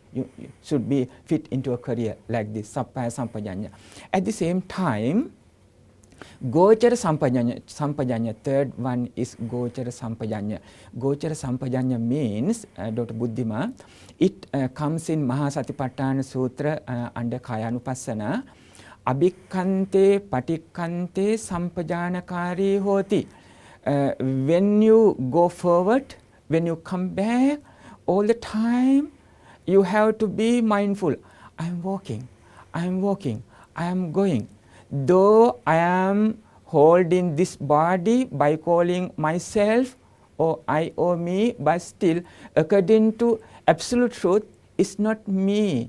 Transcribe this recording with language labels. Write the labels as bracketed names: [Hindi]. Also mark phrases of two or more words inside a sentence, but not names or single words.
[English] You should be fit into a career like this, [Pali] Sappaya Sampajanya. [English] At the same time, [Pali] Gochara Sampajanya, [English] third one is [Pali] Gochara Sampajanya. Gochara Sampajanya [English] means, Dr. Buddhima, it comes in Mahasatipatthana Sutra under Kayanupassana. [Pali] Abhikkante patikkante sampajanakari hoti. [English] When you go forward, when you come back, all the time you have to be mindful. I am walking, I am walking, I am going. Though I am holding this body by calling myself or I or me, but still, according to absolute truth, it's not me.